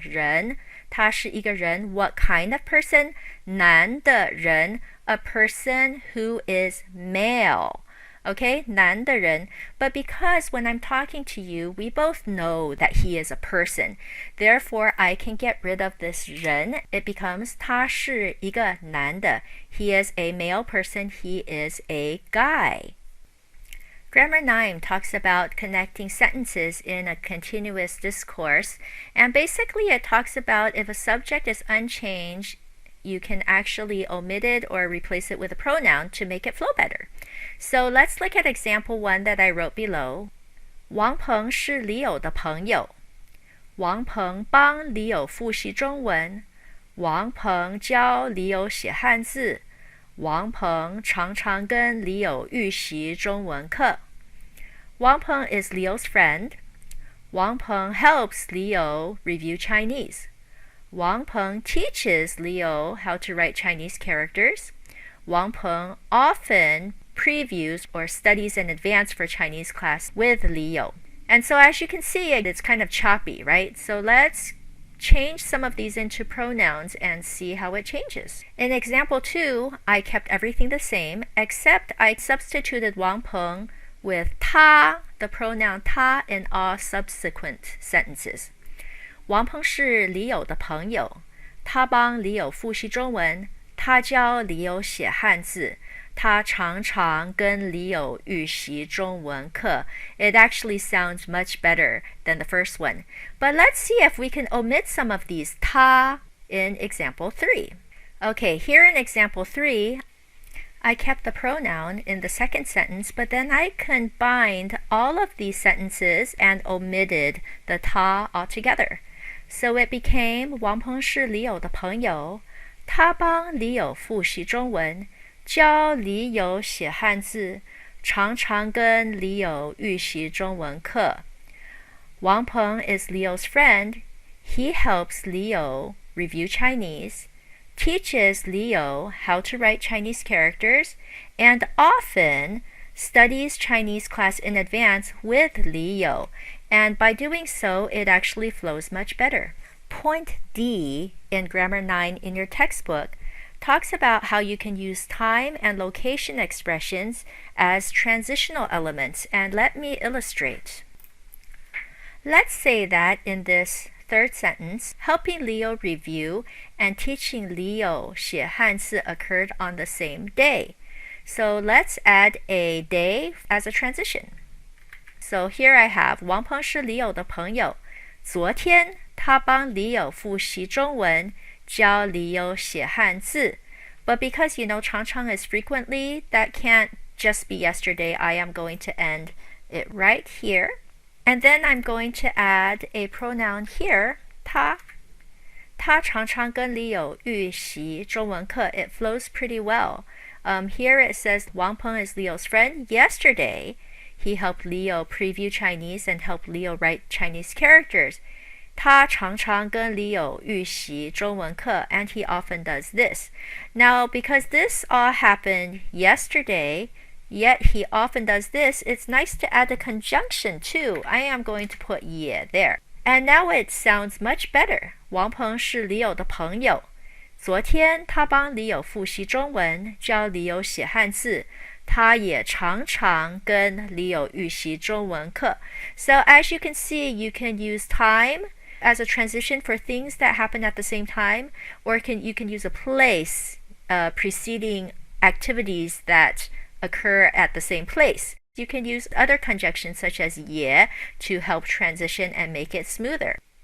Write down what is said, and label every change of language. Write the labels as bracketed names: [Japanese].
[Chinese] 人，他是一个人。 [English] What kind of person? [Chinese] 男的人。 [English] A person who is male. [Chinese] Okay, 男的人。 [English] But because when I'm talking to you, we both know that he is a person. Therefore, I can get rid of this 人. [Chinese] It becomes 他是一个男的。 [English] He is a male person. He is a guy. Grammar 9 talks about connecting sentences in a continuous discourse, and basically it talks about if a subject is unchanged, you can actually omit it or replace it with a pronoun to make it flow better. So let's look at example 1 that I wrote below. [Chinese] 王鹏是李友的朋友。王鹏帮李友复习中文。王鹏教李友写汉字。王鹏常常跟李友预习中文课。 [English] Wang Peng is Leo's friend. Wang Peng helps Leo review Chinese. Wang Peng teaches Leo how to write Chinese characters. Wang Peng often previews or studies in advance for Chinese class with Leo. And so as you can see, it's kind of choppy, right? So let's change some of these into pronouns and see how it changes. In example 2, I kept everything the same, except I substituted Wang Peng with 他, the pronoun 他 in all subsequent sentences. [Chinese] 王鹏是李友的朋友，他帮李友复习中文，他教李友写汉字，他常常跟李友预习中文课。 [English] It actually sounds much better than the first one. But let's see if we can omit some of these 他 in example 3. Okay, here in example 3, I kept the pronoun in the second sentence, but then I combined all of these sentences and omitted the 他 altogether. So it became [Chinese] 王鹏是李友的朋友，他帮李友复习中文，教李友写汉字，常常跟李友预习中文课。 [English] 王鹏 is Leo's friend. He helps Leo review Chinese, teaches Leo how to write Chinese characters, and often studies Chinese class in advance with Leo. And by doing so, it actually flows much better. Point D in Grammar 9 in your textbook talks about how you can use time and location expressions as transitional elements, and let me illustrate. Let's say that in this third sentence, helping Leo review and teaching Leo [Chinese] 写汉字 [English] occurred on the same day. So let's add a day as a transition. So here I have [Chinese] 王鹏是李友的朋友，昨天他帮李友复习中文，教李友写汉字。 [English] But because you know 常常 is frequently, that can't just be yesterday. I am going to end it right here. And then I'm going to add a pronoun here, 他。 [Chinese] 他常常跟李友预习中文课。 [English] It flows pretty well. Here it says Wang Peng is Leo's friend. Yesterday, he helped Leo preview Chinese and helped Leo write Chinese characters. [Chinese] 他常常跟李友预习中文课 [English] and he often does this. Now, because this all happened yesterday, yet he often does this, it's nice to add a conjunction too. I am going to put 也 there. And now it sounds much better. [Chinese] 王鹏是李友的朋友。昨天他帮李友复习中文，教李友写汉字。他也常常跟李友预习中文课。 [English] So as you can see, you can use time as a transition for things that happen at the same time, or you can use a place preceding activities that occur at the same place. You can use other conjunctions such as 也 to help transition and make it smoother.